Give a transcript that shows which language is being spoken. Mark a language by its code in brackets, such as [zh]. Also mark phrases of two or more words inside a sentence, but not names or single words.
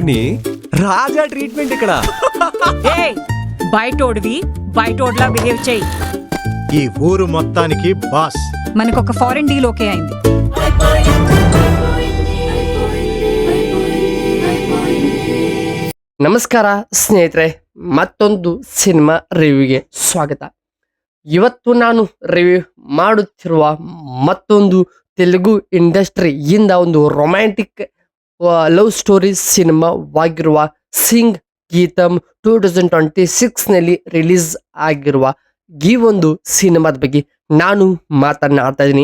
[te] పిన్ని రాజా ట్రీట్మెంట్ ఇక్కడ. బయటోడ్లా బిహేవ్ చేయి. ఈ ఊరు మొత్తానికి బాస్. మనకొక [en] foreign deal okay [te] అయింది. [kn] ನಮಸ್ಕಾರ ಸ್ನೇಹಿತರೆ, ಮತ್ತೊಂದು ಸಿನಿಮಾ ರಿವ್ಯೂಗೆ ಸ್ವಾಗತ. ಇವತ್ತು ನಾನು ರಿವ್ಯೂ ಮಾಡುತ್ತಿರುವ ಮತ್ತೊಂದು ತೆಲುಗು ಇಂಡಸ್ಟ್ರಿಯಿಂದ ಒಂದು [en] romantic love story [kn] ಸಿನಿಮಾವಾಗಿರುವ ಸಿಂಗ್ ಗೀತಂ 2026ನಲ್ಲಿ ರಿಲೀಸ್ ಆಗಿರುವ ಈ ಒಂದು ಸಿನಿಮಾದ ಬಗ್ಗೆ ನಾನು ಮಾತನಾಡ್ತಾ ಇದ್ದೀನಿ.